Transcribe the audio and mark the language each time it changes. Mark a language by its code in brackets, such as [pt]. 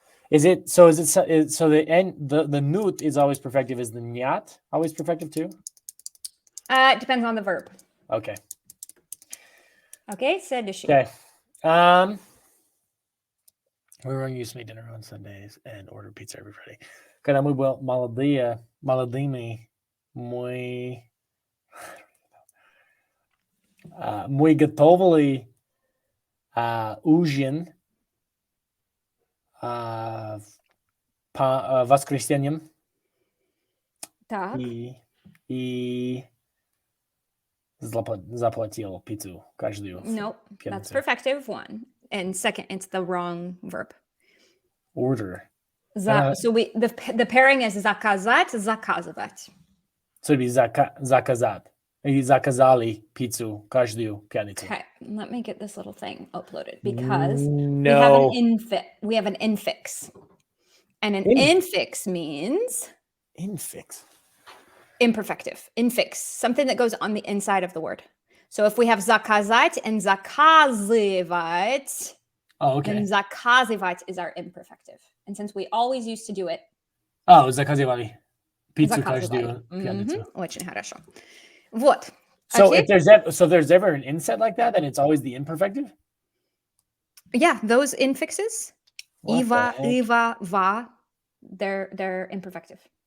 [en] So the nut is always perfective. Is the nyat always perfective too? It depends on the verb. Okay. [ru] Okay, следующий. [en] Okay. We were used to make dinner on Sundays and order pizza every Friday. [ru] Когда мы были молодыми, мы готовили ужин по воскресеньям. Так. И заплатил пиццу каждую. [en] Nope, that's perfective 1. And second, it's the wrong verb. Order. So the pairing is [ru] заказать, заказывать. [en] So it'd be заказать. [ru] И заказали пиццу каждую пятницу. [en] Okay, let me get this little thing uploaded because No. we have an infix. And an infix means Infix. imperfective. Infix, something that goes on the inside of the word. So if we have заказать and заказывать, then заказывать is our imperfective. And since we always used to do it, [ru] заказывали пиццу каждую пятницу. Очень хорошо. Вот. [en] So if there's ever an inset like that, then it's always the imperfective? Yeah, those infixes, What iva, the heck? iva, va, they're imperfective.